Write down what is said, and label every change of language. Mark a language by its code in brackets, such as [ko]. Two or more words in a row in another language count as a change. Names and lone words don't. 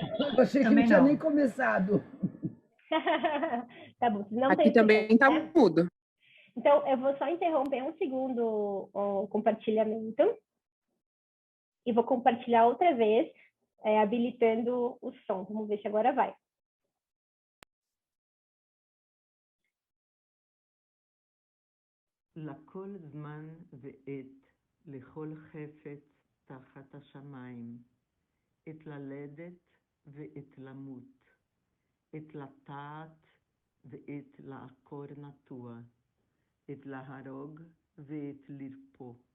[pt] Eu achei que não tinha nem começado. Tá bom, não Aqui também está mudo. Então, eu vou só interromper um segundo o compartilhamento e vou compartilhar outra vez, habilitando o som. Vamos ver se agora vai. [he] לכל זמן ועת, לכל חפץ תחת השמיים, את ללדת ואת למות, את לטעת ואת לעקור נטוע, את להרוג ואת לרפוא,